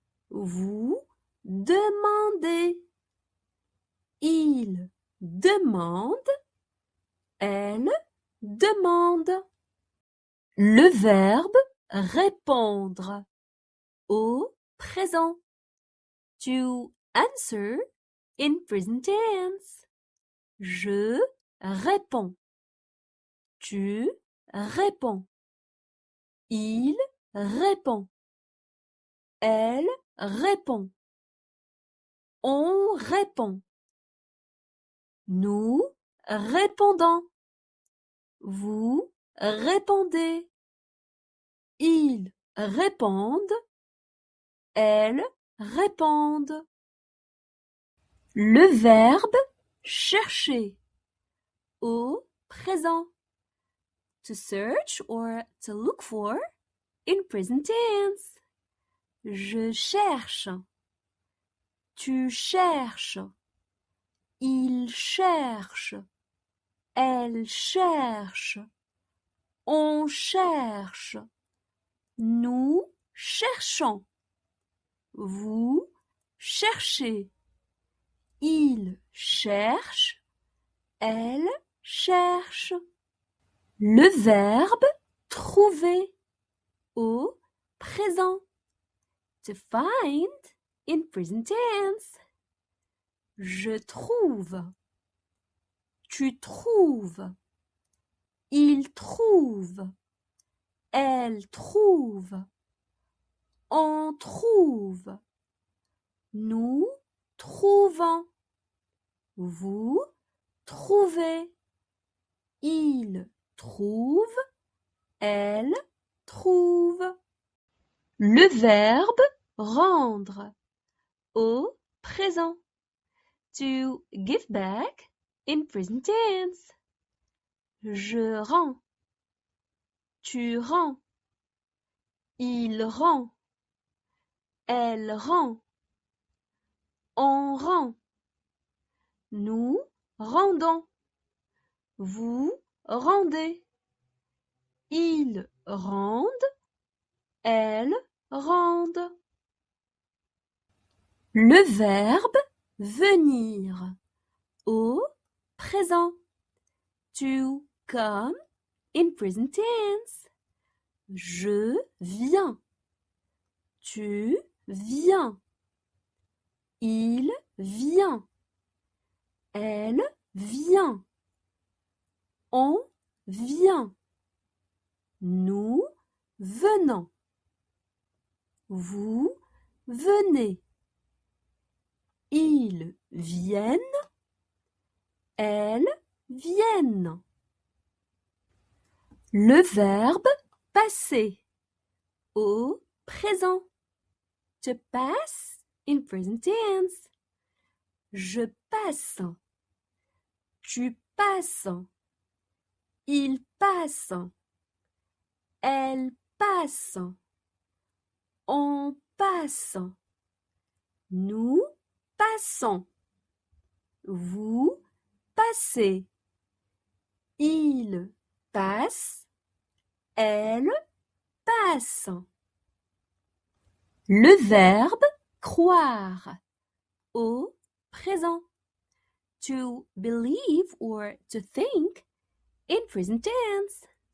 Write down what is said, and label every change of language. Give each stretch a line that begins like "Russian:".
French: Vous demandez. Il demande. Elle demande. Le verbe répondre au présent.
English: To answer in present tense.
French: Je réponds. Tu réponds. Il répond. Elle répond. On répond. Nous répondons. Vous répondez. Ils répondent. Elles répondent. Le verbe chercher au présent.
English: To search or to look for in present tense.
French: Je cherche. Tu cherches. Il cherche. Elle cherche. On cherche. Nous cherchons. Vous cherchez. Il cherche. Elle cherche. Le verbe trouver au présent.
English: To find in present tense.
French: Je trouve. Tu trouves. Il trouve. Elle trouve. On trouve. Nous trouvons. Vous trouvez. Il trouve. Elle trouve. Le verbe rendre au présent.
English: To give back in present tense.
French: Je rends. Tu rends. Il rend. Elle rend. On rend. Nous rendons. Vous rendez. Ils rendent. Elles rendent. Le verbe venir au présent.
English: To come in present tense.
French: Je viens. Tu viens. Il vient. Elle vient. On vient. Nous venons. Vous venez. Ils viennent. Elles viennent. Le verbe passer au présent.
English: To pass in present tense.
French: Je passe. Tu passes. Il passe. Elle passe. On passe. Nous passons. Vous passez. Il passe. Elle passe. Le verbe croire au présent.
English: To believe or to think in present tense.